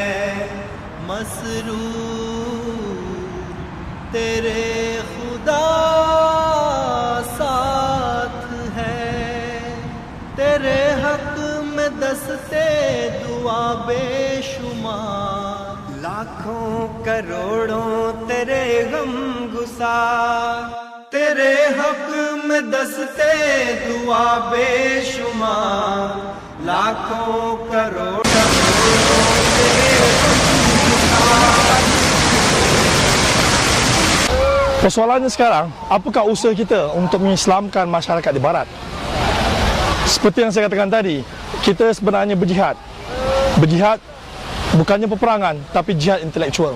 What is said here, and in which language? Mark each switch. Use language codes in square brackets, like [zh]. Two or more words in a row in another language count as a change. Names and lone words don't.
[hi] मसरूर तेरे खुदा साथ है तेरे हक में दस्ते दुआ बेशुमार लाखों करोड़ों तेरे गम गुसार तेरे हक में दस्ते दुआ बेशुमार लाखों करोड़ [ms] Persoalannya sekarang, apakah usaha kita untuk mengislamkan masyarakat di Barat? Seperti yang saya katakan tadi, kita sebenarnya berjihad. Berjihad bukannya peperangan, tapi jihad intelektual.